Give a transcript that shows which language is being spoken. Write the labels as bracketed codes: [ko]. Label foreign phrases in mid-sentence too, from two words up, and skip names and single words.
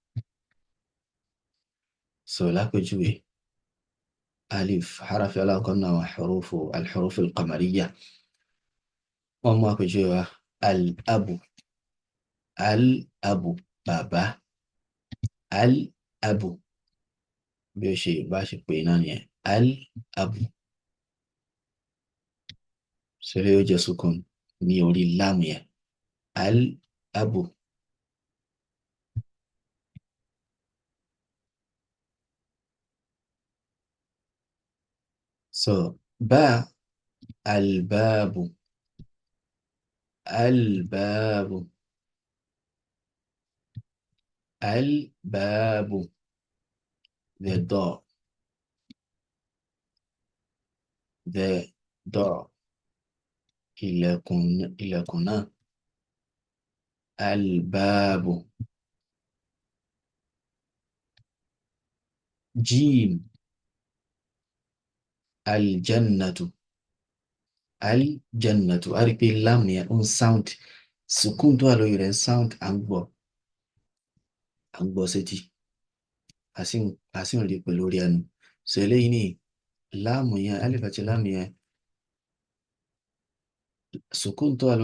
[yo] So lápèjúwe alif harafi alákọ̀ọ́ náà àwọn [ar] alḥurufu alqamariyya [yo] wọ́n mú àpèjúwe wa [ar] al-abu, al-abu [yo] bàbá, al-abu bí ó ṣe bá ṣe pè náà nìyẹn al-abu sọlẹ̀ yóò jẹ́ sukun ní orí láàmù yẹn al-abu. [ar] So bá al-babu, al-babu, al-babu, [en] the door, the door, [yo] ilẹ̀kùn, ilẹ̀kùn náà al-babu. [ar] Jim aljannatu, aljannatu [yo] a rí pé láàmù yẹn ń sound sukun tó wà lórí rẹ̀ ń sound à ń gbọ́ sétí a sì ń rí pẹ̀lú orí ẹnu. So eléyìí ni láàmù yẹn alif àti láàmù yẹn sukun tó wà